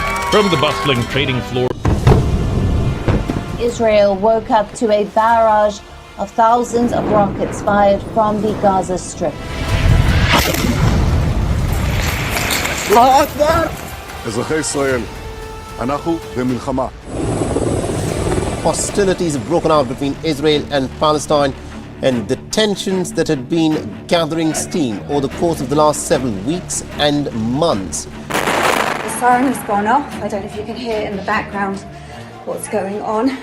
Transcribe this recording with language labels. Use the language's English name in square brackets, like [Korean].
[English] From the bustling trading floor. Israel woke up to a barrage of thousands of rockets fired from the Gaza Strip. [Hebrew] אזרחי ישראל, אנחנו במלחמה. [English] Hostilities have broken out between Israel and Palestine, and the tensions that had been gathering steam over the course of the last several weeks and months. The siren has gone off. I don't know if you can hear in the background what's going on.